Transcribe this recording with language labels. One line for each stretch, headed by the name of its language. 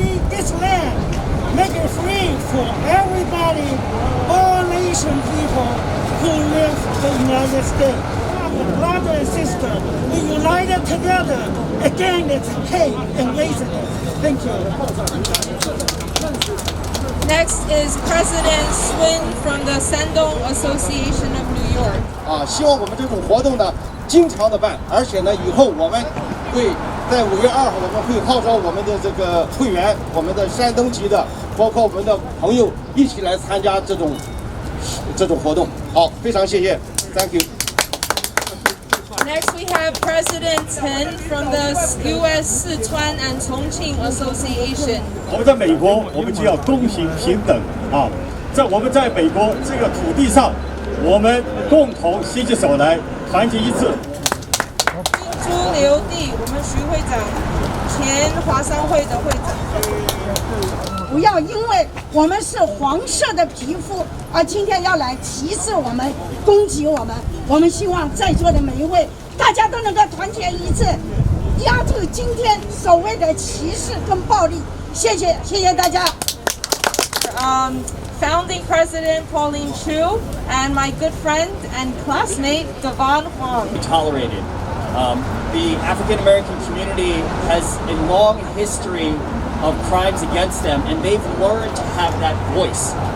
English: This land, make it free for everybody, all Asian people who live in the United States. Brother and sister, we united together against hate and racism. Thank you. Next is President Swin from the Shandong Association of New York.
Chinese: 希望我们这种活动呢经常的办，而且呢以后我们会在5月2号我们会号召我们的这个会员，我们的山东籍的，包括我们的朋友一起来参加这种活动。好，非常谢谢 ，
English: Thank you. Next, we have President Chen from the U.S. Sichuan and Chongqing Association.
Chinese: 我们在美国，我们就要公平平等啊！我们在美国这个土地上，我们共同携起手来，团结一致。朱留地，我们徐会长，前华商会的会长。不要因为我们是黄色的皮肤，而今天要来歧视我们、攻击我们。我们希望在座的每一位，大家都能够团结一致，压住今天所谓的歧视跟暴力。谢谢大家。
English: founding president Pauline Chu, and my good friend and classmate Devon Huang. Tolerated. The African American community has a long history of crimes against them, and they've learned to have that voice.